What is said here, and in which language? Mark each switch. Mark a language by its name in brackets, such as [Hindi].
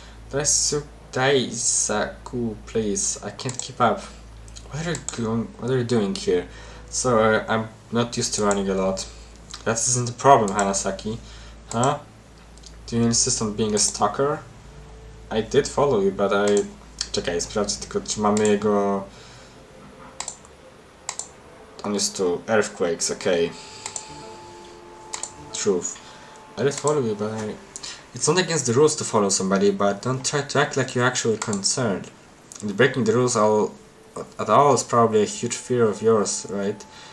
[English] Daisaku, please, I can't keep up. What are you doing here? Sorry, I'm not used to running a lot. That isn't the problem, Hanasaki. Huh? Do you insist on being a stalker? I did follow you, but I... [Polish] Czekaj, sprawdzę tylko, czy mamy jego... On jest tu. [English] Earthquakes, okay. Truth. I did follow you, but It's not against the rules to follow somebody, but don't try to act like you're actually concerned. And breaking the rules at all is probably a huge fear of yours, right?